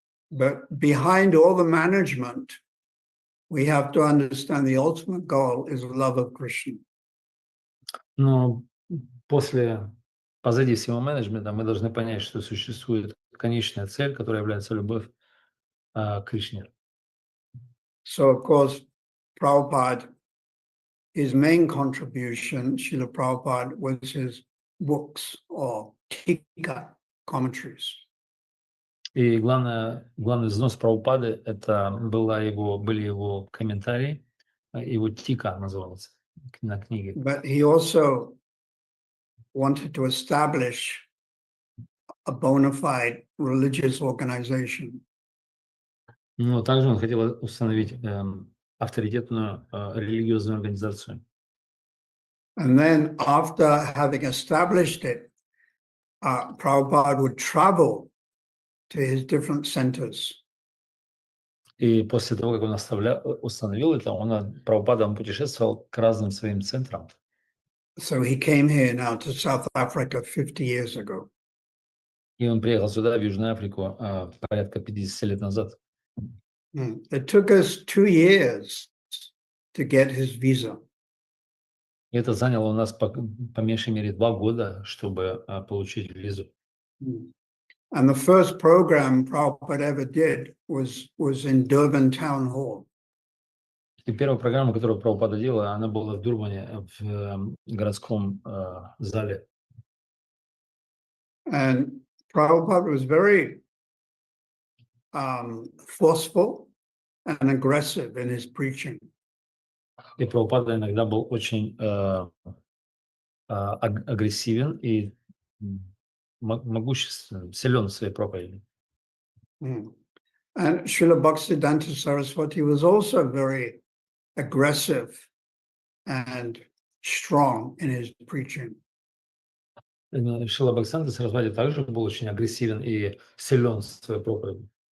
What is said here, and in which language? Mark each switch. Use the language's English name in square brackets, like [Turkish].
[English] But behind all the management, we have to understand the ultimate goal is love of Krishna. [Russian] Но позади всего менеджмента мы должны понять, что существует конечная цель, которая является любовь к Кришне. [English] So, of course, Prabhupada, his main contribution, Srila Prabhupada, was his books or tika commentaries. [Russian] И главный взнос Прабхупады это были его комментарии, его тика назывался на книге. [English] But he also wanted to establish a bona fide religious organization. [Russian] Но также он хотел установить авторитетную религиозную организацию. [English] And then after having established it, Prabhupada would travel to his different centers. [Russian] И после того, как он установил это, Прабхупада путешествовал к разным своим центрам. [English] So he came here now to South Africa 50 years ago. [Russian] И он приехал сюда, в Южную Африку, порядка 50 лет назад. [English] It took us 2 years to get his visa. [Russian] И это заняло у нас по меньшей мере 2 года, чтобы получить визу. [English] And the first program Prabhupada ever did was in Durban Town Hall. [Russian] И первая программа, которую Прабхупада делала, она была в Дурбане, в городском зале. [English] And Prabhupada was very forceful and aggressive in his preaching. [Russian] И Прабхупада иногда был очень агрессивен и могуществен, силен в своей проповеди. [English] And Srila Bhaktisiddhanta Saraswati was also very aggressive and strong in his preaching. [Russian] Шрила Бхактисиддханта Сарасвати также был очень агрессивен и силен в своей проповеди.